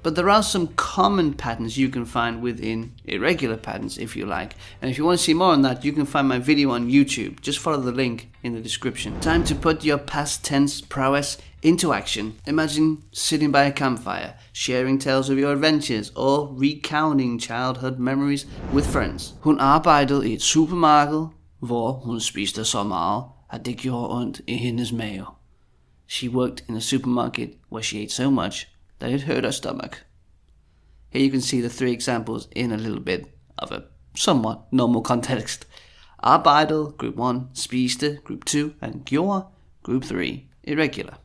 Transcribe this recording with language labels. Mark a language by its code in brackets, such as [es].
[en] But there are some common patterns you can find within irregular patterns if you like. And if you want to see more on that, you can find my video on YouTube. Just follow the link in the description. Time to put your past tense prowess into action. Imagine sitting by a campfire, sharing tales of your adventures, or recounting childhood memories with friends. [da] Hun arbejdede i et supermarked, hvor hun spiste så meget, at det gjorde ondt i hendes mave. [en] She worked in a supermarket where she ate so much that it hurt her stomach. Here you can see the three examples in a little bit of a somewhat normal context. Arbejdede, group 1, spiste, group 2, and gjorde, group 3. Irregular.